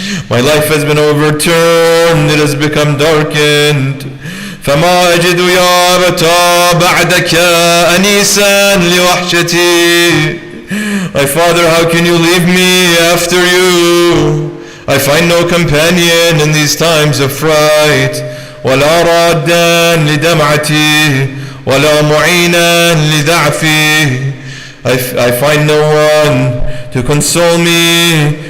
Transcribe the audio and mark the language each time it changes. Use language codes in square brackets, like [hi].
[en] My life has been overturned. It has become darkened. [ar] فما أجد يا أبتا بعدك أنيسا لوحشتي. [en] My father, how can you leave me after you? I find no companion in these times of fright. [ar] ولا رادا لدمعتي ولا معينا لضعفي. [en] I find no one to console me,